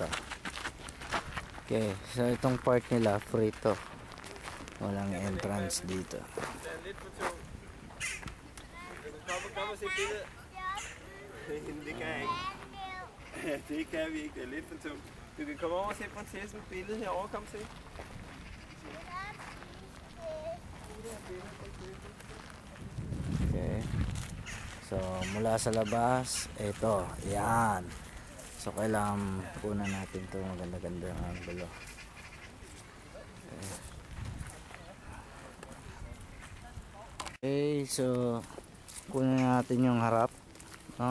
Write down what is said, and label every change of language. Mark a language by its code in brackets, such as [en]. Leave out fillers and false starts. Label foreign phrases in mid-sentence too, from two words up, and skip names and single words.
[tl] Okay, so itong park nila free to. Walang entrance dito. [da] Det kan jeg ikke. Det kan vi ikke. Det er lidt for tungt. Du kan komme over og se prinsessens billede herovre. Kom se. [tl] Okay. So mula sa labas, ito, yan. So kailangan punan natin to maganda-ganda ang angulo. Okay, so kunan natin yung harap, no?